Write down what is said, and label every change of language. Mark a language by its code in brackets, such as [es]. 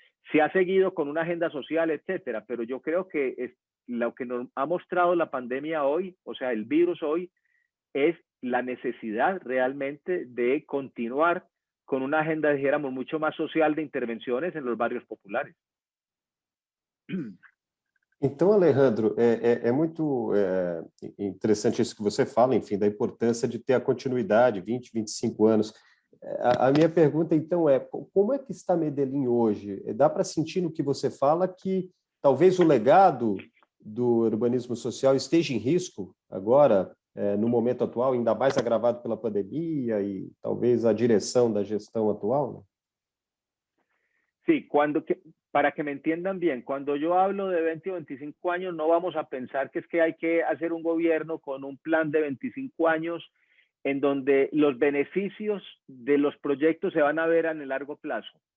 [es] Se ha seguido con una agenda social, etcétera, pero yo creo que lo que nos ha mostrado la pandemia hoy, o sea, el virus hoy, es la necesidad realmente de continuar con una agenda, dijéramos, mucho más social de intervenciones en los barrios populares. [pt] Então, Alejandro, é muito interessante isso que você fala, enfim, da importância de ter a continuidade, 20, 25 anos. A minha pergunta, então, é como é que está Medellín hoje? Dá para sentir no que você fala que talvez o legado do urbanismo social esteja em risco agora, no momento atual, ainda mais agravado pela pandemia e talvez a direção da gestão atual, né? [es] Sí, para que me entiendan bien, cuando yo hablo de 20 o 25 años, no vamos a pensar que es que hay que hacer un gobierno con un plan de 25 años en donde los beneficios de los proyectos se van a ver en el largo plazo.